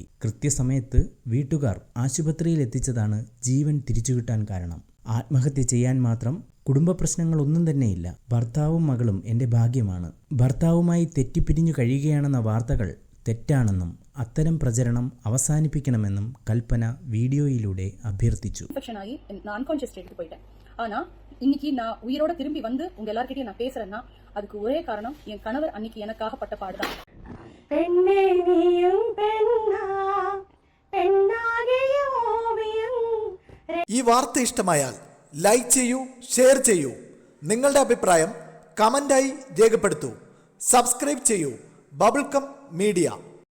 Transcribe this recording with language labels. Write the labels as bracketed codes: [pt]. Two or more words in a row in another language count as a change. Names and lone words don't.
[ml] കൃത്യസമയത്ത് വീട്ടുകാർ ആശുപത്രിയിൽ എത്തിച്ചതാണ് ജീവൻ തിരിച്ചുകിട്ടാൻ കാരണം. ആത്മഹത്യ ചെയ്യാൻ മാത്രം കുടുംബ പ്രശ്നങ്ങളൊന്നും തന്നെയില്ല. ഭർത്താവും മകളും എൻ്റെ ഭാഗ്യമാണ്. ഭർത്താവുമായി തെറ്റിപ്പിരിഞ്ഞു കഴിയുകയാണെന്ന വാർത്തകൾ തെറ്റാണെന്നും അത്തരം പ്രചരണം അവസാനിപ്പിക്കണമെന്നും കൽപ്പന വീഡിയോയിലൂടെ അഭ്യർത്ഥിച്ചു. [ta] இன்னைக்கு நான் உயிரோட திரும்பி வந்து உங்க எல்லார்கிட்டயும் நான் பேசுறேன்னா அதுக்கு ஒரே காரணம் என் கணவர் அன்னைக்கு எனக்காக பட்ட பாடுதான். பெண்ணே நீயும் பெண்ணா பெண்ணாகிய ஓவியம். [ml] ഈ വാർത്ത ഇഷ്ടമായാൽ ലൈക്ക് ചെയ്യൂ, ഷെയർ ചെയ്യൂ. നിങ്ങളുടെ അഭിപ്രായം കമന്റായി രേഖപ്പെടുത്തൂ. സബ്സ്ക്രൈബ് ചെയ്യൂ ബബിൾകം മീഡിയ.